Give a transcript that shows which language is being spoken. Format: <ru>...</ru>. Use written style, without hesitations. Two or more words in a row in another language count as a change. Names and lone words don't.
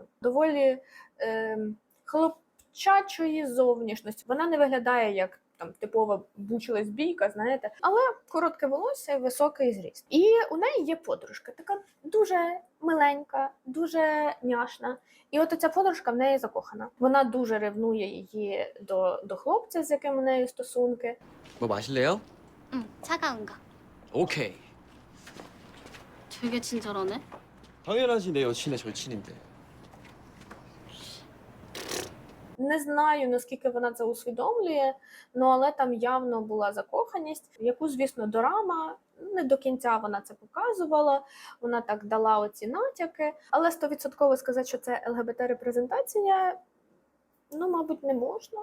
<uk>Доволі хлопчачої зовнішності. Вона не виглядає як там типова буч-лесбійка, знаєте, але коротке волосся і високий зріст. І у неї є подружка, така дуже миленька, дуже няшна. І от ця подружка в неї закохана. Вона дуже ревнує її до хлопця, з яким у неї стосунки.</uk> <ko>뭐 마실래요? 응, 차가운 거. 오케이. 되게 친절하네. 당연하지 내 여친의 절친인데.</ko> <uk>Не знаю, наскільки вона це усвідомлює, але там явно була закоханість, яку, звісно, дорама не до кінця вона це показувала, вона так дала оці натяки, але 100% сказати, що це ЛГБТ-репрезентація, ну, мабуть, не можна.</uk>